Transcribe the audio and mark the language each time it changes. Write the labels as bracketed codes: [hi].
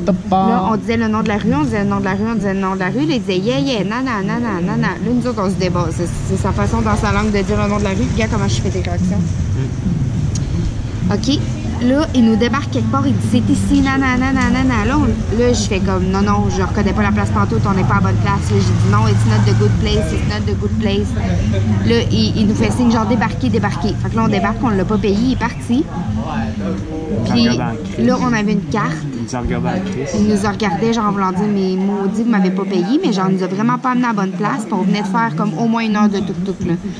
[fr] Là, on disait le nom de la rue, on disait le nom de la rue, on disait le nom de la rue. Là, il disait yeah, yeah, Nana, Nana, Nana. Là, nous autres, on se débat. C'est sa façon dans sa langue de dire le nom de la rue. Regarde comment je fais des réactions. OK. Là, il nous débarque quelque part, il dit c'est ici, nanana, nanana. Là, je fais comme non, non, je reconnais pas la place pantoute, on n'est pas à bonne place. Là, j'ai dit non, [en] it's not the good place, it's not the good place. [fr] Là, il nous fait signe genre débarquer, débarquer. Fait que là, on débarque, on l'a pas payé, il est parti. Puis là, on avait une carte. Il nous a regardé, genre en voulant dire mais maudit, vous m'avez pas payé, mais genre, il nous a vraiment pas amené à la bonne place. Puis on venait de faire comme au moins 1 heure de tuk-tuk, là.